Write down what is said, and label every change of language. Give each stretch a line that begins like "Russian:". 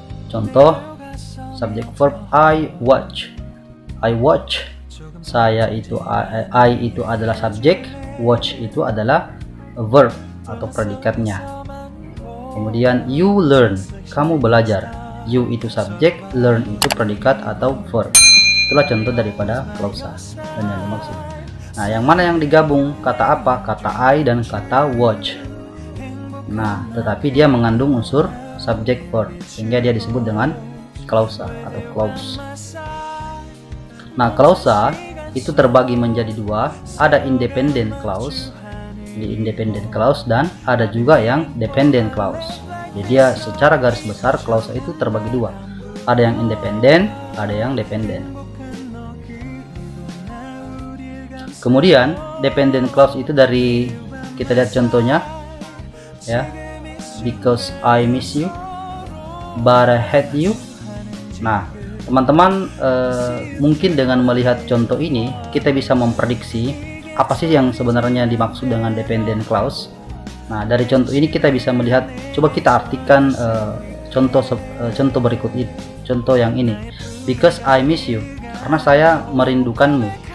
Indonesian: Contoh subjek verb I watch.
English: I watch.
Indonesian: Saya itu I itu adalah subjek, watch itu adalah verb atau predikatnya. Kemudian
English: you learn,
Indonesian: kamu belajar. You itu subjek, learn itu predikat atau verb. Itulah contoh daripada klausa dan yang dimaksud. Nah, yang mana yang digabung? Kata apa? Kata I dan kata watch. Nah, tetapi dia mengandung unsur subjek verb, sehingga dia disebut dengan klausa atau clause. Nah, klausa itu terbagi menjadi dua. Ada independent clause, independent clause, dan ada juga yang dependent clause. Jadi dia secara garis besar klausa itu terbagi dua. Ada yang independen, ada yang dependent. Kemudian dependent clause itu dari, kita lihat contohnya ya.
English: Because I miss you, but I hate you.
Indonesian: Nah, teman-teman, mungkin dengan melihat contoh ini kita bisa memprediksi apa sih yang sebenarnya dimaksud dengan dependent clause. Nah, dari contoh ini kita bisa melihat, coba kita artikan contoh berikut itu. Contoh yang ini,
English: because I miss you,
Indonesian: karena saya merindukanmu.